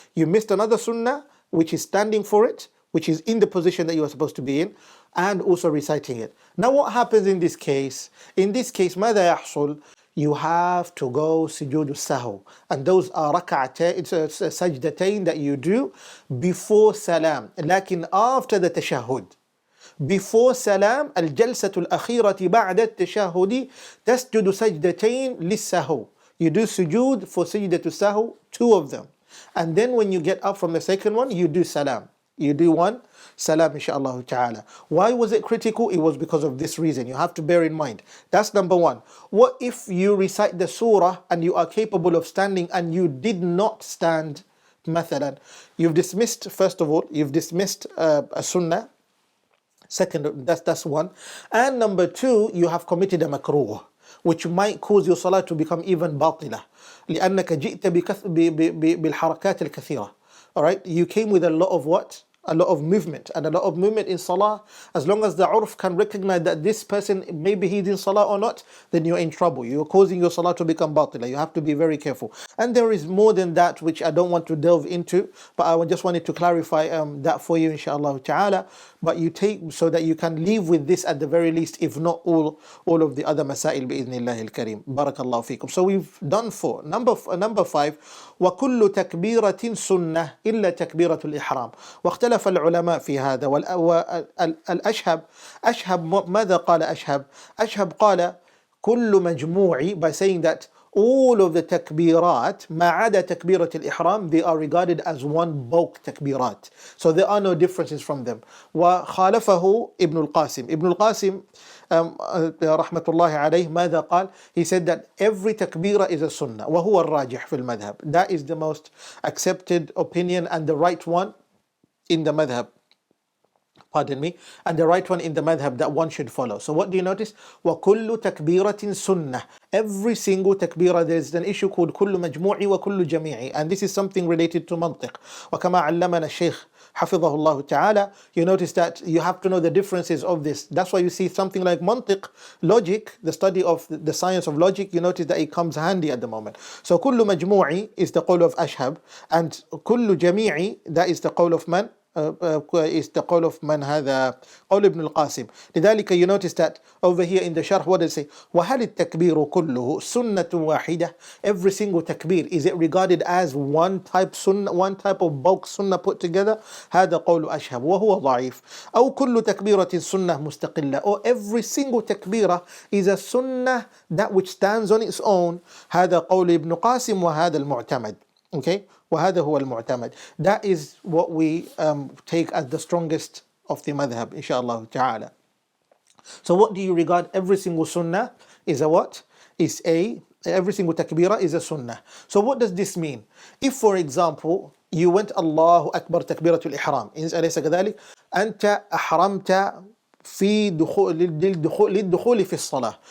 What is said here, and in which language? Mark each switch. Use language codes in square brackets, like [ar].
[en] You missed another sunnah which is standing for it, which is in the position that you are supposed to be in, and also reciting it. Now what happens in this case? In this case, [ar] ماذا يحصل? [en] You have to go sujood sahu, and those are sajdatain that you do before salam, لكن after the tashahhud. Before salam, [ar] الجلسة الأخيرة بعد التشهد تسجد سجدتين للسهو. [en] You do sujood for sajdatul sahu, 2 of them. And then when you get up from the second one, you do salam. You do 1 salam, inshaAllah ta'ala. Why was it critical? It was because of this reason. You have to bear in mind. That's number 1. What if you recite the surah and you are capable of standing and you did not stand? Mathalan, you've dismissed, first of all, you've dismissed a sunnah. Second, that's 1. And number 2, you have committed a makruh, which might cause your salah to become even batila. [ar] لأنك جئت بالحركات الكثيرة. [en] Alright, you came with a lot of what? A lot of movement, and a lot of movement in salah, as long as the urf can recognize that this person, maybe he's in salah or not, then you're in trouble. You're causing your salah to become batila. You have to be very careful. And there is more than that which I don't want to delve into, but I just wanted to clarify that for you, inshaAllah ta'ala. But you take, so that you can leave with this at the very least, if not all of the other masail bi'idhnillahi al-kareem. Barakallahu feekum. So we've done 4. [ar] Number 5, وكل تكبيرة سنة إلا تكبيرة الإحرام. واختلف العلماء في هذا. أشهب ماذا قال أشهب قال كل مجموع, [en] by saying that all of the takbirat [ar] ما عدا تكبيرة الإحرام, [en] they are regarded as one bulk takbirat. So there are no differences from them. [ar] وخالفه ابن القاسم رحمة الله عليه ماذا قال? [en] He said that every takbirah is a sunnah. [ar] وهو الراجح في المذهب. [en] That is the most accepted opinion and the right one in the madhab. Pardon me. And the right one in the madhab that one should follow. So what do you notice? [ar] وَكُلُّ تَكْبِيرَةٍ سُنَّةٍ. [en] Every single takbirah, there's an issue called [ar] كُلُّ مَجْمُوعِ وَكُلُّ جَمِيعِ. [en] And this is something related to mantiq. [ar] وَكَمَا عَلَّمَنَا الشيخ حفظه الله تعالى. [en] You notice that you have to know the differences of this. That's why you see something like mantiq, logic, the study of the science of logic, you notice that it comes handy at the moment. So [ar] كُلُّ مَجْمُوعِ [en] is the qawl of Ashhab, and [ar] كُلُّ جَمِيعِ, [en] that is the qawl of man? is the qawl of man [ar] هذا [en] qawl ibn al-Qasim. [ar] لذلك [en] you notice that over here in the sharh, what does it say? [ar] وهل التكبير كله سنة واحدة? [en] Every single takbir, is it regarded as one type sunnah, one type of bulk sunnah put together? [ar] هذا قول أشهب وهو ضعيف. أو كل تكبيرة سنة مستقلة, [en] or every single takbirah is a sunnah that which stands on its own. [ar] هذا قول ابن قاسم وهذا المعتمد. Okay, وهذا هو المعتمد. [en] That is what we take as the strongest of the madhab, inshallah ta'ala. So what do you regard? Every single sunnah is a what? Is a, every single takbirah is a sunnah. So what does this mean? If for example you went [ar] Allahu Akbar takbiratul ihram, أليس كذلك؟ أنت أحرمت في دخول للدخول في الصلاة.